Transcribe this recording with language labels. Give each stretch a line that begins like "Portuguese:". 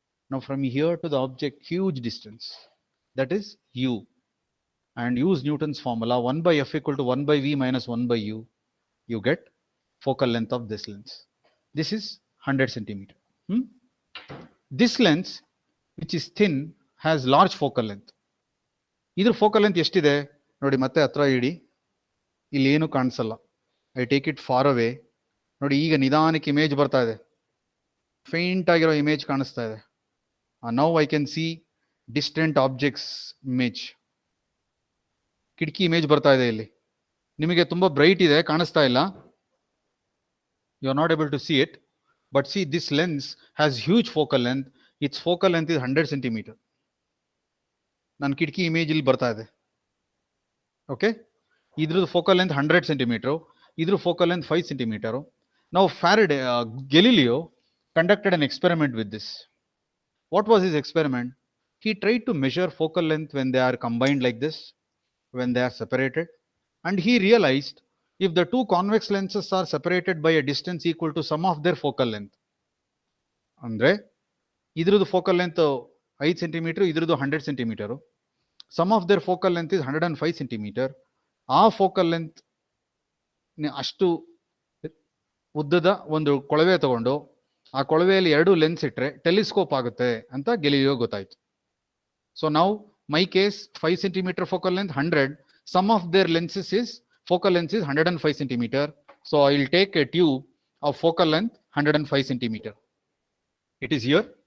English: Now from here to the object, huge distance, that is U, and use Newton's formula 1 by F equal to 1 by V minus 1 by U. You get focal length of this lens. This is 100 centimeter. This lens, which is thin, has large focal length.
Kannada: ಇದ್ರ focal length ಎಷ್ಟಿದೆ ನೋಡಿ, ಮತ್ತೆ ಹತ್ರ ಇಡಿ, ಇಲ್ಲಿ ಏನು ಕಾಣಿಸಲ್ಲ.
English: I take it for away.
Kannada: ನೋಡಿ, ಈಗ ನಿಧಾನಕ್ಕೆ ಇಮೇಜ್ ಬರ್ತಾ ಇದೆ, ಫೇಂಟ್ ಆಗಿರೋ ಇಮೇಜ್ ಕಾಣಿಸ್ತಾ ಇದೆ.
English: Now I can see distant objects image.
Kannada: ಕಿಟಕಿ ಇಮೇಜ್ ಬರ್ತಾ ಇದೆ ಇಲ್ಲಿ. ನಿಮಗೆ ತುಂಬಾ ಬ್ರೈಟ್ ಇದೆ, ಕಾಣಿಸ್ತಾ ಇಲ್ಲ.
English: You are not able to see it, but see this lens has huge focal length. It's focal length is 100 centimeter.
Kannada: ನನ್ನ ಕಿಟಕಿ ಇಮೇಜ್ ಇಲ್ಲಿ ಬರ್ತಾ ಇದೆ. ಓಕೆ, ಇದ್ರದ್ದು ಫೋಕಲ್ ಲೆಂತ್ 100 centimeter, ಇದ್ರ focal length 5 centimeter.
English: Now Galileo conducted an experiment with this. What was his experiment? He tried to measure focal length when they are combined like this, when they are separated, and he realized if the two convex lenses are separated by a distance equal to sum of their focal length,
Kannada: ಅಂದ್ರೆ ಇದ್ರದ್ದು focal length 5 centimeter, ಇದ್ರದ್ದು 100 centimeter,
English: sum of their focal length is 105 centimeter.
Kannada: ಆ focal length ಅಷ್ಟು ಉದ್ದದ ಒಂದು ಕೊಳವೆ ತಗೊಂಡು ಆ ಕೊಳವೆಯಲ್ಲಿ ಎರಡು ಲೆನ್ಸ್ ಇಟ್ಟರೆ ಟೆಲಿಸ್ಕೋಪ್ ಆಗುತ್ತೆ ಅಂತ ಗೆಲಿಲಿಯೋ ಗೊತ್ತಾಯ್ತು. ಸೊ ನಾವು
English: My case 5 centimeter focal length, 100. Sum of their lenses is focal length is 105 centimeter. So I will take a tube of focal length 105 centimeter. It is here.